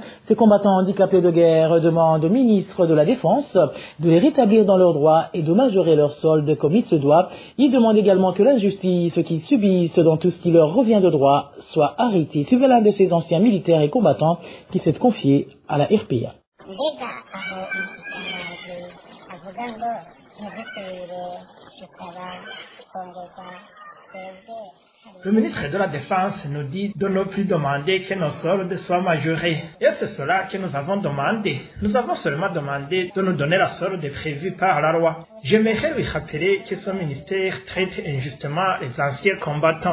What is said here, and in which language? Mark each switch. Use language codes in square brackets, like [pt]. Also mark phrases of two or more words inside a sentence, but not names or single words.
[fr] Ces combattants handicapés de guerre demandent au ministre de la Défense de les rétablir dans leurs droits et de majorer leur solde comme il se doit. Ils demandent également que la justice qu'ils subissent dans tout ce qui leur revient de droit soit arrêtée. Suivez l'un de ces anciens militaires et combattants qui s'est confié à la RPA. [rn] mbega aho umushikiranganji avuga ngo ntidusubire gusaba kongeza twebwe. [fr] Le ministre de la Défense nous dit de ne plus demander que nos soldes soient majorés. Et c'est cela que nous avons demandé. Nous avons seulement demandé de nous donner la solde prévue par la loi. J'aimerais lui rappeler que ce ministère traite injustement les anciens combattants.